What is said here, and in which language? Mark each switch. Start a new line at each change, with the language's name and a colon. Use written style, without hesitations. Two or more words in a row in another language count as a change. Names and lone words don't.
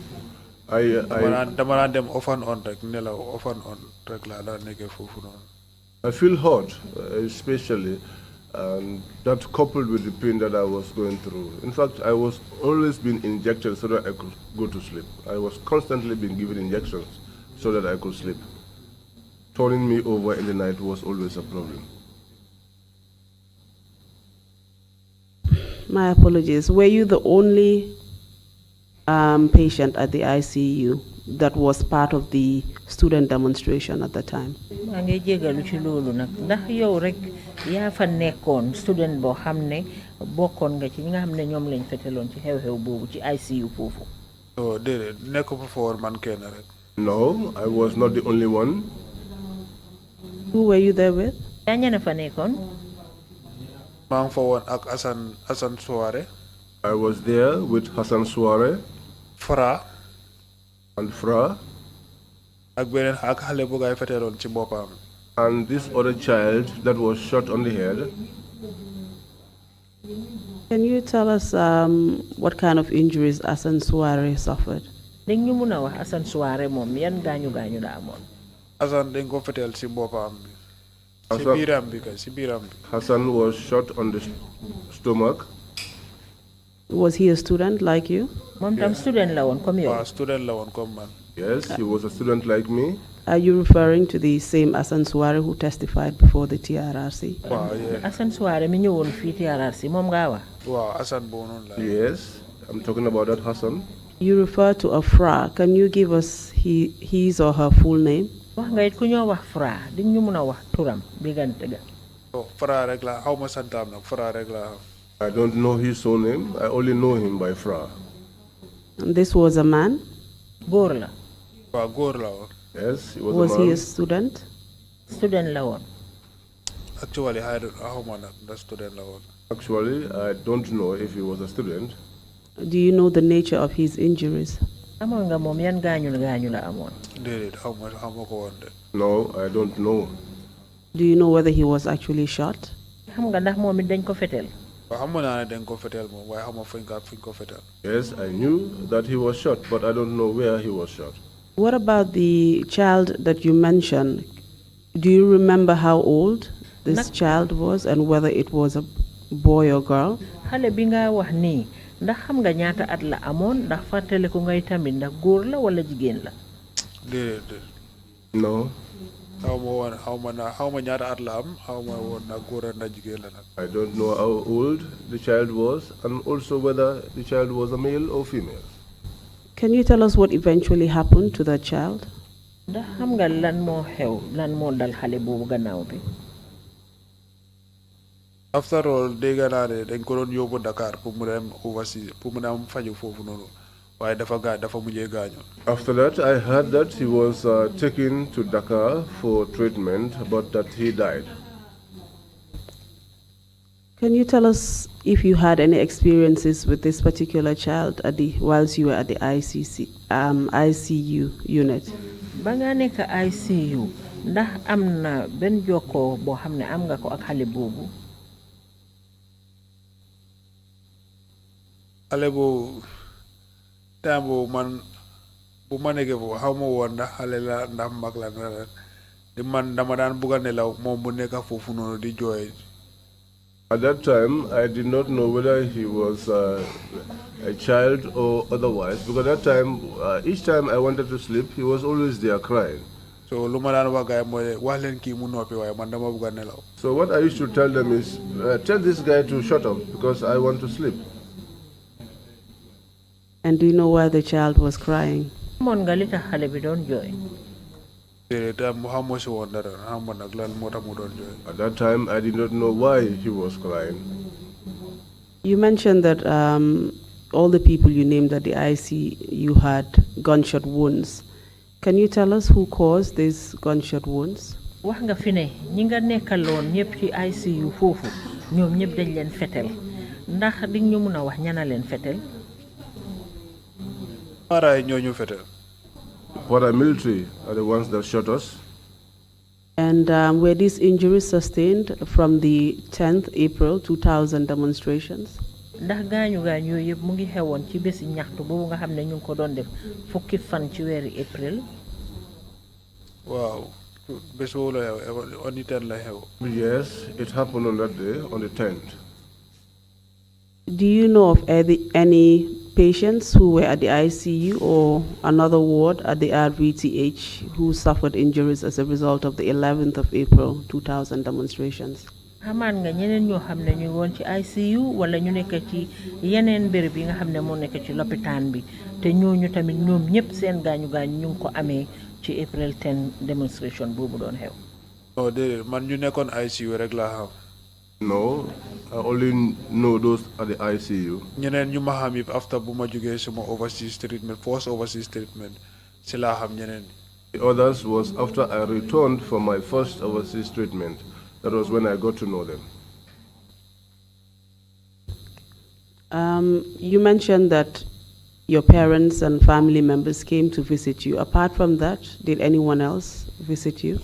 Wolof: dama daan dem
English: off and on
Wolof: rek nelaw
English: off and on
Wolof: rek laa daan nekkee foofu noonu.
English: I feel hot, especially. And that coupled with the pain that I was going through. In fact, I was always being injected so that I could go to sleep. I was constantly being given injections so that I could sleep. Turning me over in the night was always a problem. My apologies. Were you the only patient at the ICU that was part of the student demonstration at the time?
Wolof: maa ngi jégalu ci loolu nag ndax yow rek yaa fa nekkoon student boo xam ne bokkoon nga ci ñi nga xam ne ñoom lañ feteloon ci xew-xew boobu ci ICU foofu. oh déedéet nekk fa woon man kenn rek.
English: No, I was not the only one. Who were you there with?
Wolof: yaa ñene fa nekkoon. maa ngi fa woon ak Hassan Souare.
English: I was there with Hassan Souare. Fra. And Fra.
Wolof: ak beneen ak xale bu gaay feteloon ci boppam.
English: And this other child that was shot on the head. Can you tell us what kind of injuries Hassan Souare suffered?
Wolof: dañ ñu mun a wax Hassan Souare moom yan gaañu la amoon. Hassan dañ ko fetel ci boppam bi. ci biiram bi.
English: Hassan was shot on the stomach. Was he a student like you?
Wolof: moom tam student la woon comme yow. waaw student la woon comme man.
English: Yes, he was a student like me. Are you referring to the same Hassan Souare who testified before the TRRC? Wow, yeah.
Wolof: Hassan Souare mi ñëwoon fii TRRC moom nga wax. Wow, Hassan boobu noonu la.
English: Yes, I'm talking about that Hassan. You refer to a Fra. Can you give us his or her full name?
Wolof: wax nga it ku ñoo wax Fra di ñu mun a wax turam diggante ga. Fra rek la xaw ma santaam nag Fra rek la.
English: I don't know his surname. I only know him by Fra. And this was a man?
Wolof: góor la. waaw góor la woon.
English: Yes, he was Was a man. he a student?
Wolof: student la woon. Actually, xaw ma nag ndax student la woon.
English: Actually, I don't know if he was a student. Do you know the nature of his injuries?
Wolof: amoon nga moom yan gaañu la amoon. déedéet xaw ma ko woon de.
English: No, I don't know. Do you know whether he was actually shot?
Wolof: xam nga ndax moom it dañ ko fetel. waaw xam naa ne dañ ko fetel moom waaye xam nga fuñ ko fetel.
English: Yes, I knew that he was shot, but I don't know where he was shot. What about the child that you mentioned? Do you remember how old this child was and whether it was a boy or girl?
Wolof: xale bi nga wax nii ndax xam nga ñaata at la amoon ndax fàttale ko ngay tamit ndax góor la wala jigéen la. déedéet.
English: No.
Wolof: xaw ma ñaata at la am xaw ma woon nag góor na jigéen la nag.
English: I don't know how old the child was and also whether the child was a male or female. Can you tell us what eventually happened to that child?
Wolof: ndax xam nga lan moo xew lan moo dal xale boobu gannaaw bi.
English: After all
Wolof: dégg naa ne dañ ko doon yóbbu Dakar pour mu dem overseas pour mu dem faju foofu noonu waaye dafa mujjee gaañu.
English: After that, I heard that he was taken to Dakar for treatment, but that he died. Can you tell us if you had any experiences with this particular child whilst you were at the ICU unit?
Wolof: ba nga nekk ICU ndax am na benn jokkoo boo xam ne am nga ko ak xale boobu. xale boobu temps boobu man bu ma nekkee foofu xaw ma woon ndax xale la ndax mag la di man dama daan bugg a nelaw moom bu nekk foofu noonu di jooy.
English: At that time, I did not know whether he was a child or otherwise, because at that time, each time I wanted to sleep, he was always there crying.
Wolof: So lu ma daan wax gaay mooy wax leen kii mu noppi waaye man dama bugg a nelaw.
English: So what I used to tell them is, tell this guy to shut up, because I want to sleep. And do you know why the child was crying?
Wolof: Mon nga li tax xale bi doon jooy.
English: At that time, I did not know why he was crying. You mentioned that all the people you named at the ICU had gunshot wounds. Can you tell us who caused these gunshot wounds?
Wolof: wax nga fi ne ñi nga nekkaloon ñëpp ci ICU foofu ñoom ñëpp dañ leen fetel ndax di ñu mun a wax ñana leen fetel. Maraay ñoo ñu fetel.
English: Paramilitary are the ones that shot us. And were these injuries sustained from the 10th April 2000 demonstrations?
Wolof: ndax gaañu gaañu yooyu yëpp mu ngi xewoon ci bési ñaxtu boobu nga xam ne ñu ngi ko doon def fukki fan ci weeri April. Waaw bés boobu la
English: on the 10th
Wolof: la xew.
English: Yes, it happened on that day, on the 10th. Do you know of any patients who were at the ICU or another ward at the RVTH who suffered injuries as a result of the 11th of April 2000 demonstrations?
Wolof: xamaan nga ñeneen ñoo xam ne ñu woon ci ICU wala ñu nekk ci yeneen béréb yi nga xam ne moo nekk ci lopitaan bi te ñooñu tamit ñoom ñëpp seen gaañu gaañu ñu ngi ko amee ci April 10 demonstration boobu doon xew. non déedéet man ñu nekkoon ICU rek laa xam.
English: No, I only know those at the ICU.
Wolof: ñeneen ñu ma xam yëpp after bu ma jógee
English: suma overseas treatment first overseas treatment
Wolof: si laa xam ñeneen.
English: The others was after I returned from my first overseas treatment. That was when I got to know them. You mentioned that your parents and family members came to visit you. Apart from that, did anyone else visit you?